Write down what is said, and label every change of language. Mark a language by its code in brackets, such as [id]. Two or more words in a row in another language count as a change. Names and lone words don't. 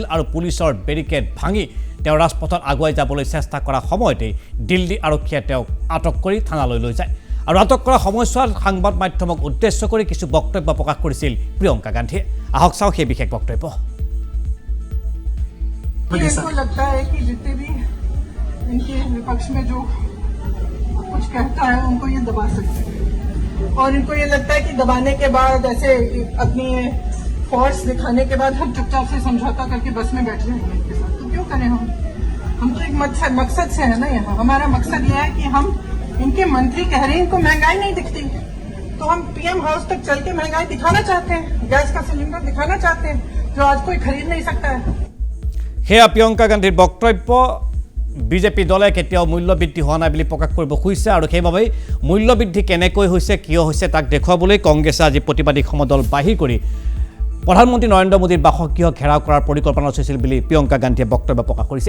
[as] আৰু পুলিচৰ বেৰিকেড ভাঙি তেওঁ ৰাজপথত আগুৱাই যাবলৈ চেষ্টা কৰাৰ সময়তেই দিল্লী আৰক্ষীয়ে তেওঁক আটক কৰি থানালৈ লৈ যায়। আৰু আটক কৰা সময়ছোৱাত সংবাদ মাধ্যমক উদ্দেশ্য কৰি কিছু বক্তব্য প্ৰকাশ কৰিছিল প্ৰিয়ংকা গান্ধীয়ে। আহক চাওঁ সেই বিশেষ বক্তব্য। [hi] इनको लगता है कि जितने भी इनके विपक्ष में जो कुछ कहता है उनको ये दबा सकते हैं, और इनको ये लगता है कि दबाने के बाद ऐसे अपनी फोर्स दिखाने के बाद हम चुपचाप से समझौता करके बस में बैठ जाएंगे इनके साथ। तो क्यों करें हम तो एक मकसद से है ना यहाँ। हमारा मकसद यह है कि हम, इनके मंत्री कह रहे हैं इनको महंगाई नहीं दिखती, तो हम [en] PM house [hi] तक चल के महंगाई दिखाना चाहते हैं, गैस का सिलेंडर दिखाना चाहते हैं जो आज कोई खरीद नहीं सकता है। [as] সেয়া প্ৰিয়ংকা গান্ধীৰ বক্তব্য। বিজেপি দলে কেতিয়াও মূল্যবৃদ্ধি হোৱা নাই বুলি প্ৰকাশ কৰিব খুজিছে। আৰু সেইবাবেই মূল্যবৃদ্ধি কেনেকৈ হৈছে, কিয় হৈছে তাক দেখুৱাবলৈ কংগ্ৰেছে আজি প্ৰতিবাদী সমদল বাহিৰ কৰি প্ৰধানমন্ত্ৰী নৰেন্দ্ৰ মোদীৰ বাসগৃহ ঘেৰাও কৰাৰ পৰিকল্পনা চলিছিল বুলি প্ৰিয়ংকা গান্ধীয়ে বক্তব্য প্ৰকাশ কৰিছে।